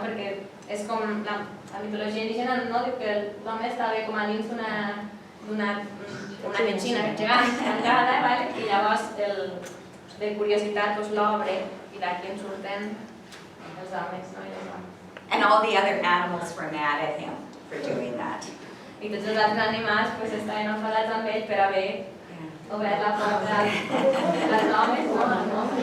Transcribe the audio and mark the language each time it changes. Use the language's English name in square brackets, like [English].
[Catalan] Perquè és com la mitologia indígena, no? Diu que l'home estava com a dins d'una petxina gegant, tancada, vale? I llavors de curiositat l'obre i d'aquí en surten els homes, no? [English] And all the other animals were mad at him. for doing that. [Catalan] I tots els altres animals pues, estaven enfadats amb ell per haver obert la porta als homes, no?